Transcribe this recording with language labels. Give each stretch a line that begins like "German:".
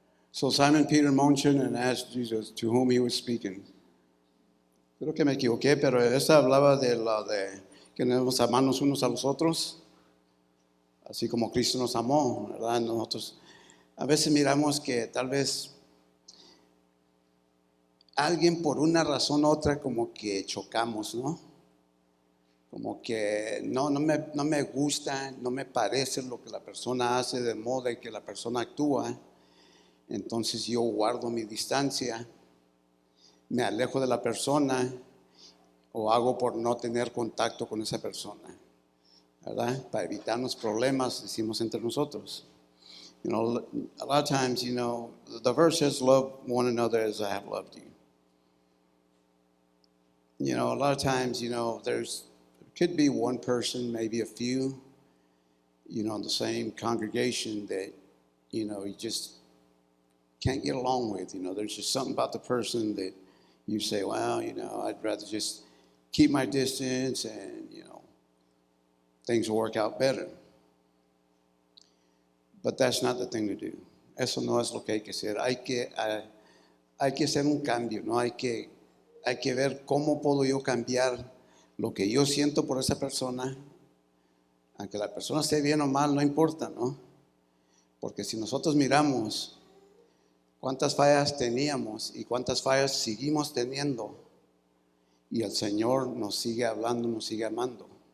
English: So Simon Peter motioned and asked Jesus to whom he was speaking.
Spanish: Creo que me equivoqué, pero esta hablaba de que debemos amarnos unos a los otros, así como Cristo nos amó, ¿verdad? Nosotros a veces miramos que tal vez alguien por una razón u otra como que chocamos, ¿no? Como que no me gusta, no me parece lo que la persona hace, de modo que la persona actúa. Entonces yo guardo mi distancia, me alejo de la persona o hago por no tener contacto con esa persona, ¿verdad? Para evitarnos problemas, decimos entre nosotros.
English: You know, a lot of times, you know, the verse says, love one another as I have loved you. You know, a lot of times, you know, there could be one person, maybe a few, you know, in the same congregation that, you know, you just can't get along with. You know, there's just something about the person that you say, well, you know, I'd rather just keep my distance and, you know, things will work out better. But that's not the thing to do.
Spanish: Eso no es lo que hay que hacer. Hay que hacer un cambio, ¿no? Hay que ver cómo puedo yo cambiar lo que yo siento por esa persona. Aunque la persona esté bien o mal, no importa, ¿no? Porque si nosotros miramos cuántas fallas teníamos y cuántas fallas seguimos teniendo, y el Señor nos sigue hablando, nos sigue amando.